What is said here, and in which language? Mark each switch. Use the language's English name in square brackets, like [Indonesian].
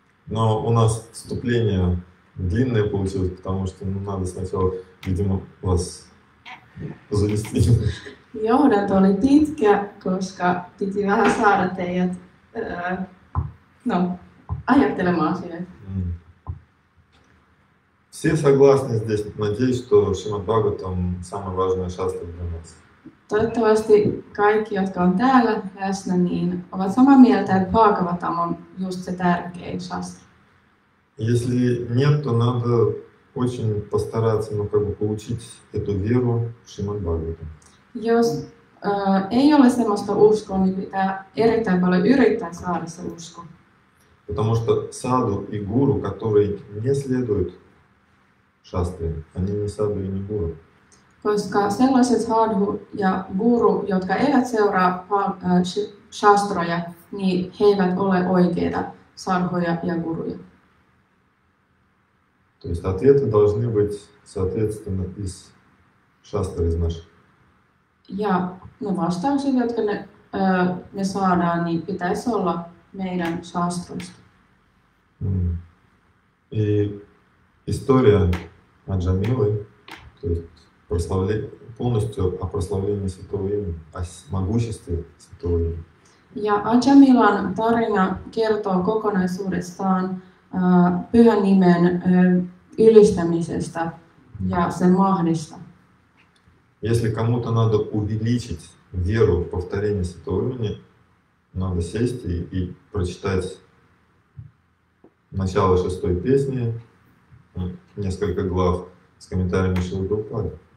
[Russian] Но у нас вступление длинное получилось, потому что надо сначала, видимо, вас завести. [Finnish] Johdanto oli pitkä, koska piti vähän saada teidät ajattelemaan asioita. [Russian] Все согласны здесь, надеюсь, что Шримад Бхагаватам самая важная шастра для нас. [Finnish] Toivottavasti kaikki, jotka on täällä läsnä, niin ovat samaa mieltä, että Bhagavatam on just se tärkein shastra. [Russian] Если нет, то надо очень постараться, получить эту веру в Шримад Бхагаватам. [Finnish] Jos ei ole semmoista uskoa, niin pitää erittäin paljon yrittää saada se usko. [Russian] Потому что саду и гуру, которые не следуют шастре, они не саду и не гуру. [Finnish] Koska sellaiset sadhu ja guru, jotka eivät seuraa shastroja, niin he eivät ole oikeita sadhoja ja guruja. [Russian] То есть ответы должны быть, соответственно, из шастры, из наших. [Finnish] Ja ne vastaukset, jotka me saadaan, niin pitäisi olla meidän shastroista. [Russian] И история Аджамилы, то есть полностью о прославлении святого имени, о могуществе святого имени. [Finnish] Ja Ajamilan tarina kertoo kokonaisuudestaan pyhän nimen ylistämisestä ja sen mahdista. [Russian] Если кому-то надо увеличить веру в повторение святого имени, надо сесть и прочитать начало шестой песни, несколько глав с комментариями Шрилы Прабхупады.